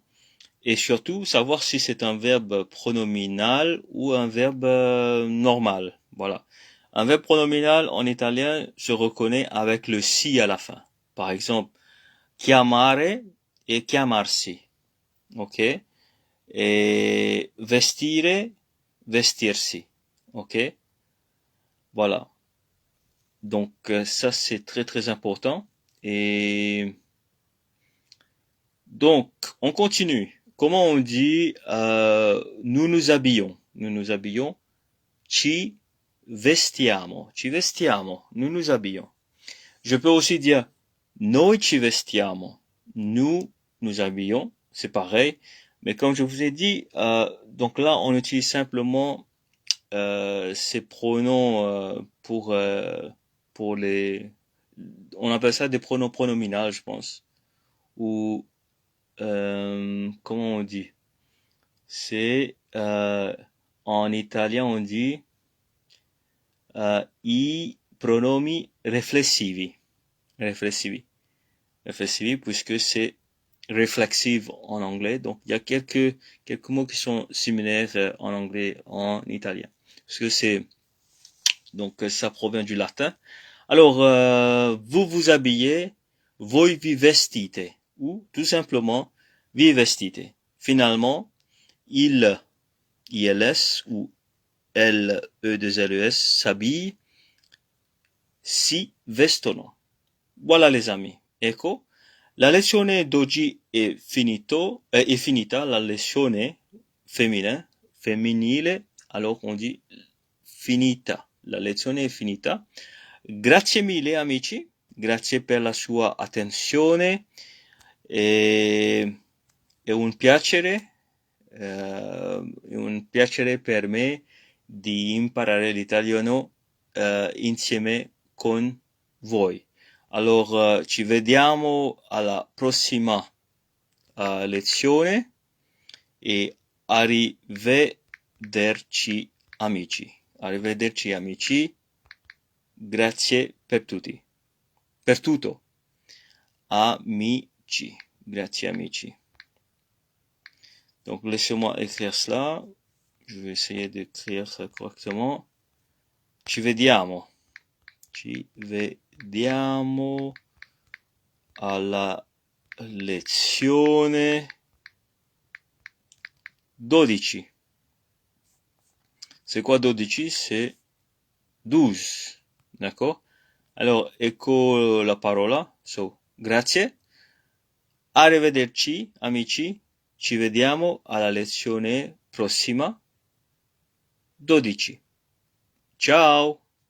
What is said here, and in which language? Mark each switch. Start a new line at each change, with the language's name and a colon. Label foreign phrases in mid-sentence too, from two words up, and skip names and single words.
French: Et surtout savoir si c'est un verbe pronominal ou un verbe normal. Voilà. Un verbe pronominal en italien se reconnaît avec le si à la fin. Par exemple, chiamare et chiamarsi. Ok? Et vestire, vestirsi. Ok? Voilà. Donc ça c'est très très important. Et donc on continue. Comment on dit nous nous habillons? Nous nous habillons.
Italian: Ci vestiamo. Ci vestiamo.
French: Nous nous habillons. Je peux aussi dire
Italian: noi ci vestiamo.
French: Nous nous habillons. C'est pareil. Mais comme je vous ai dit, donc là on utilise simplement ces pronoms pour les, on appelle ça des pronoms pronominaux, je pense. Ou comment on dit? C'est en italien on dit
Italian: i pronomi riflessivi, riflessivi,
French: puisque c'est réflexive en anglais. Donc, il y a quelques mots qui sont similaires en anglais, en italien. Parce que ça provient du latin. Alors, vous vous habillez,
Italian: voi vi vestite,
French: ou tout simplement,
Italian: vi vestite.
French: Finalement, ils ou LE2LES s'habillent,
Italian: si vestono.
French: Voilà les amis.
Italian: Ecco, la lezione d'oggi è finita, la lezione femminile,
French: alors on dit finita.
Italian: La lezione è finita. Grazie mille amici, grazie per la sua attenzione, è un piacere per me di imparare l'italiano insieme con voi. Alors, ci vediamo alla prossima lezione e arrivederci amici. Arrivederci amici. Grazie per tutti. Per tutto. Amici. Grazie amici.
French: Donc laissez-moi écrire cela. Je vais essayer d'écrire ça correctement.
Italian: Ci vediamo. Ci vediamo alla lezione 12.
French: C'est quoi 12? C'est 12. D'accord? Alors,
Italian: ecco la parola. So, grazie. Arrivederci, amici. Ci vediamo alla lezione prossima 12. Ciao!